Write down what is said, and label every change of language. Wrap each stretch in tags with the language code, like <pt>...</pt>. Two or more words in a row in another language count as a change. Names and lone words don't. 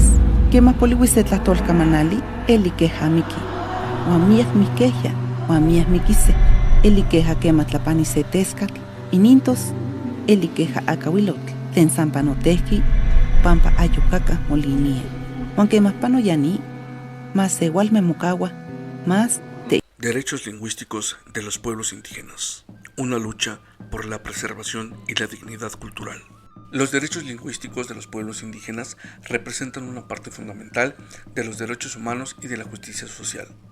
<nah>Quema poliwi se tlahtolkamanali, eli queja miki. Uan miak miqueja, uan miak miquise, eli queja quema tlapani se tescatl, inintos, eli queja acauilotl, tlen sampanotehki, pampa ayokaka molinia. Uan quema pano yani, más se igualme mocaua, más te...</nah> <es>Derechos lingüísticos de los pueblos indígenas. Una lucha por la preservación y la dignidad cultural. Los derechos lingüísticos de los pueblos indígenas representan una parte fundamental de los derechos humanos y de la justicia social.</es>